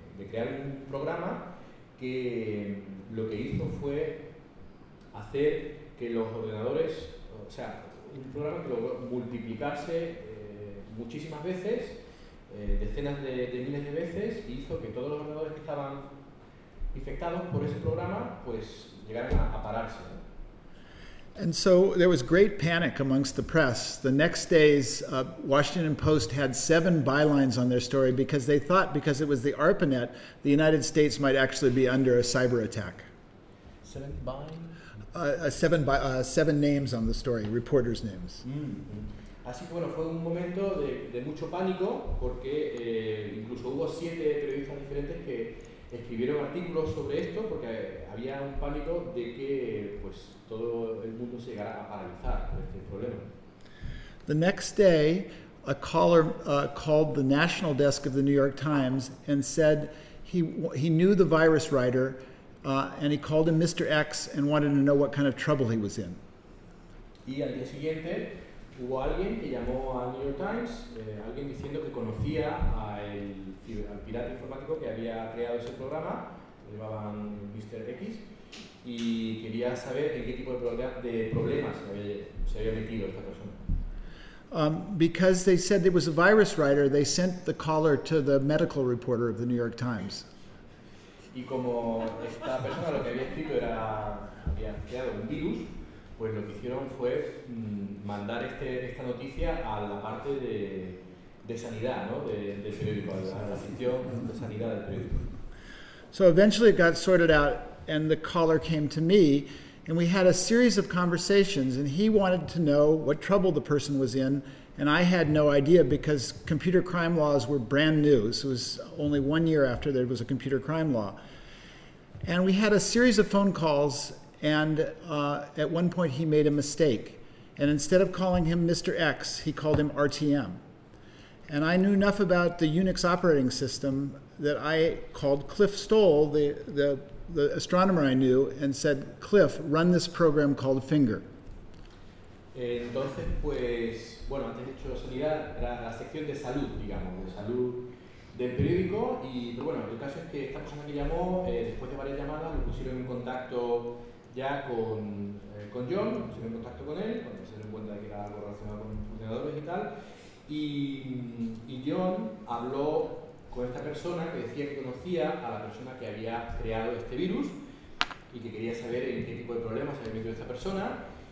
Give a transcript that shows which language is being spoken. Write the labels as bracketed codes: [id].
[es] crear un programa que lo que hizo fue hacer que los ordenadores, o sea, un programa que logró multiplicarse muchísimas veces, decenas de miles de veces, e hizo que todos los ordenadores que estaban infectados por ese programa pues llegaran a pararse. [en] And so there was great panic amongst the press. The next days, Washington Post had 7 bylines on their story because they thought, because it was the ARPANET, the United States might actually be under a cyber attack. 7 bylines? 7 names on the story, reporters' names. Mm-hmm. [es] Así que bueno, fue un momento de mucho pánico porque incluso hubo 7 periodistas diferentes que escribieron artículos sobre esto porque había un pánico de que pues todo el mundo se llegara a paralizar por este problema. [en] The next day, a caller called the national desk of the New York Times and said he knew the virus writer and he called him Mr. X and wanted to know what kind of trouble he was in. [es] Y al día siguiente hubo alguien que llamó al New York Times, alguien diciendo que conocía al pirata informático que había creado ese programa, lo llamaban Mr. X, y quería saber en qué tipo de problemas se había metido esta persona. [en] Because they said there was a virus writer, they sent the caller to the medical reporter of the New York Times. [es] Y como esta persona lo que había escrito era, había creado un virus, pues lo que hicieron fue mandar esta noticia a la parte de sanidad, ¿no? De periódico, a la sección de sanidad del periódico. [en] So eventually it got sorted out and the caller came to me and we had a series of conversations and he wanted to know what trouble the person was in and I had no idea because computer crime laws were brand new. So it was only 1 year after there was a computer crime law. And we had a series of phone calls and at one point he made a mistake. And instead of calling him Mr. X, he called him RTM. And I knew enough about the Unix operating system that I called Cliff Stoll, the astronomer I knew, and said, Cliff, run this program called Finger. [es] Entonces, pues, bueno, antes de hecho la sanidad, era la sección de salud, digamos, de salud del periódico, y bueno, el caso es que esta persona que llamó, después de varias llamadas, lo pusieron en contacto ya con John, pusieron en contacto con él, cuando se dieron cuenta de que era algo relacionado con ordenadores y tal, y John habló con esta persona que decía que conocía a la persona que había creado este virus y que quería saber en qué tipo de problemas había metido esta persona.